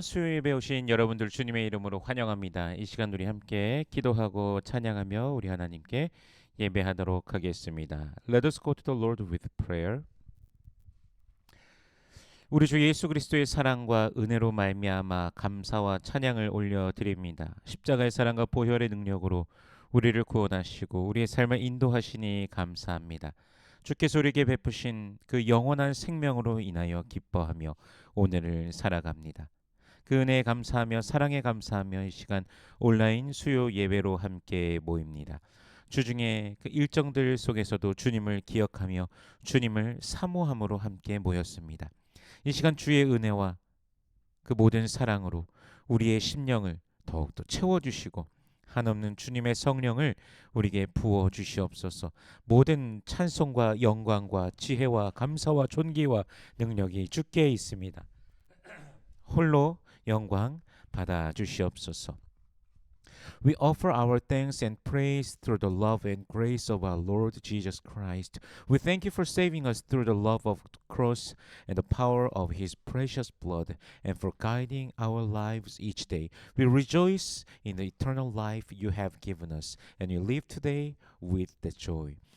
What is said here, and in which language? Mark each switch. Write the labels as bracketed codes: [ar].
[ko] 수요 예배 오신 여러분들 주님의 이름으로 환영합니다. 이 시간 우리 함께 기도하고 찬양하며 우리 하나님께 예배하도록 하겠습니다. [en] Let us go to the Lord with prayer. [ko] 우리 주 예수 그리스도의 사랑과 은혜로 말미암아 감사와 찬양을 올려드립니다. 십자가의 사랑과 보혈의 능력으로 우리를 구원하시고 우리의 삶을 인도하시니 감사합니다. 주께서 우리에게 베푸신 그 영원한 생명으로 인하여 기뻐하며 오늘을 살아갑니다. 그 은혜에 감사하며 사랑에 감사하며 이 시간 온라인 수요 예배로 함께 모입니다. 주중에 그 일정들 속에서도 주님을 기억하며 주님을 사모함으로 함께 모였습니다. 이 시간 주의 은혜와 그 모든 사랑으로 우리의 심령을 더욱더 채워주시고 한없는 주님의 성령을 우리에게 부어주시옵소서. 모든 찬송과 영광과 지혜와 감사와 존귀와 능력이 주께 있습니다. 홀로 영광 받아주시옵소서. [en] We offer our thanks and praise through the love and grace of our Lord Jesus Christ. We thank you for saving us through the love of the cross and the power of His precious blood, and for guiding our lives each day. We rejoice in the eternal life you have given us, and we live today with the joy.